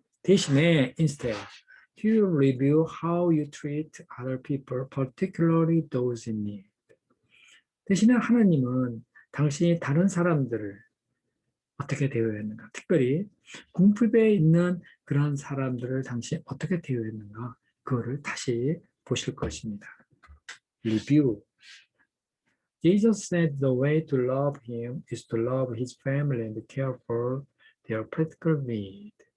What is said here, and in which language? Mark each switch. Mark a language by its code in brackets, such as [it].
[en] 대신에 instead, he will review how you treat other people, particularly those in need. [ko] 대신에 하나님은 당신이 다른 사람들을 어떻게 대우했는가, 특별히 궁핍에 있는 그런 사람들을 당신이 어떻게 대우했는가, 그거를 다시 보실 것입니다. [en] Review. Jesus said the way to love him is to love his family and care for their practical need.